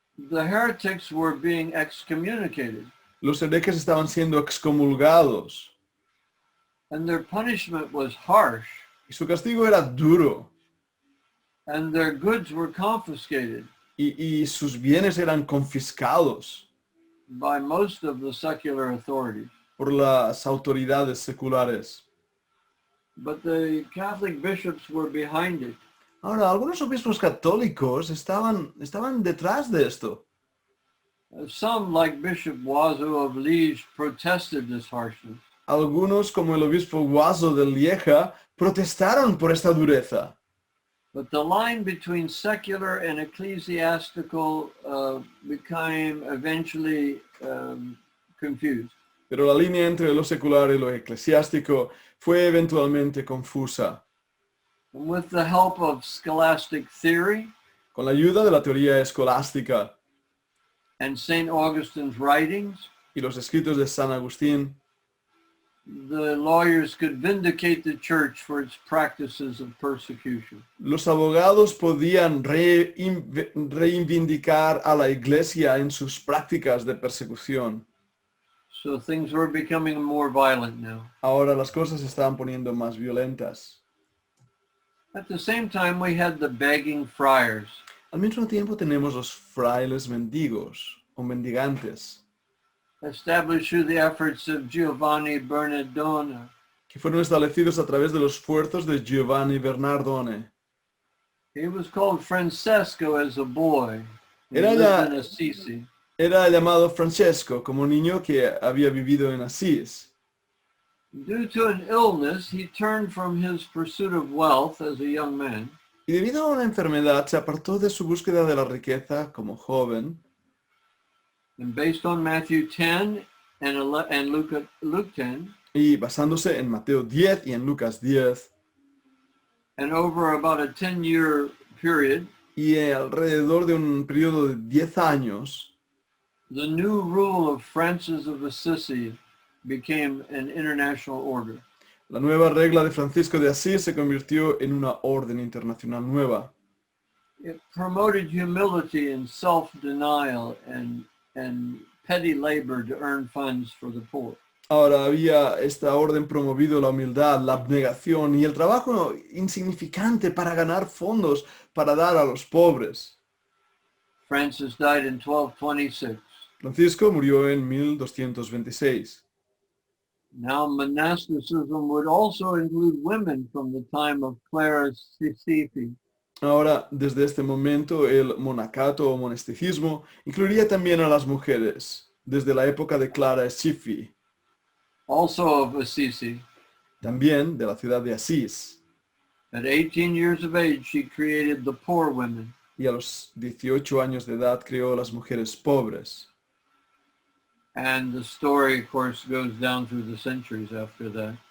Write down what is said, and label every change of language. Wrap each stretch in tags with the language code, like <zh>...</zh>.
<en>The heretics were being excommunicated,</en> <es>Los herejes estaban siendo excomulgados</es> <en>and their punishment was harsh,</en> <es>y su castigo era duro</es> <en>and their goods were confiscated</en> <es>y sus bienes eran confiscados</es> <en>by most of the secular authorities.</en> <es>por las autoridades seculares.</es> <en>But the Catholic bishops were behind it.</en> <es>Ahora, algunos obispos católicos estaban detrás de esto.</es> <en>Some, like Bishop Wazo of Liege, protested this harshness.</en> <es>Algunos, como el obispo Guaso de Lieja, protestaron por esta dureza.</es> <en>But the line between secular and ecclesiastical became eventually confused.</en> <es>Pero la línea entre lo secular y lo eclesiástico fue eventualmente confusa.</es> <en>And with the help of scholastic theory</en> <es>Con la ayuda de la teoría escolástica</es> <en>and St. Augustine's writings,</en> <es>y los escritos de San Agustín,</es> <en>the lawyers could vindicate the church for its practices of persecution.</en> <es>los abogados podían reivindicar a la Iglesia en sus prácticas de persecución.</es> <en>So things were becoming more violent now.</en> <es>Ahora las cosas se estaban poniendo más violentas.</es> <en>At the same time, we had the begging friars.</en> <es>Al mismo tiempo tenemos los frailes mendigos o mendigantes,</es> <en>Established through the efforts of Giovanni Bernardone,</en> <es>que fueron establecidos a través de los esfuerzos de Giovanni Bernardone.</es> <en>he was called Francesco as a boy. He</en> <es>Era</es> <en>lived ya- in Assisi.</en> <es>Era llamado Francesco como niño que había vivido en Asís.</es> <en>Due to an illness, he turned from his pursuit of wealth as a young man</en> <es>Y debido a una enfermedad se apartó de su búsqueda de la riqueza como joven.</es> <en>and based on Matthew 10 and Luke 10,</en> <es>Y basándose en Mateo 10 y en Lucas 10,</es> <en>and over about a 10-year period,</en> <es>y alrededor de un periodo de 10 años,</es> <en>the new rule of Francis of Assisi became an international order.</en> <es>la nueva regla de Francisco de Asís se convirtió en una orden internacional nueva.</es> <en>It promoted humility and self-denial and petty labor to earn funds for the poor.</en> <es>Ahora había esta orden promovido la humildad, la abnegación y el trabajo insignificante para ganar fondos para dar a los pobres.</es> <en>Francis died in 1226.</en> <es>Francisco murió en 1226.</es> <en>Now monasticism would also include women from the time of Clara Sisifi.</en> <es>Ahora, desde este momento, el monacato o monasticismo incluiría también a las mujeres, desde la época de Clara Scifi,</es> <en>Also of Assisi.</en> <es>también de la ciudad de Asís.</es> <en>At 18 years of age, she created the poor women.</en> <es>Y a los 18 años de edad creó a las mujeres pobres.</es> <en>And the story, of course, goes down through the centuries after that.</en>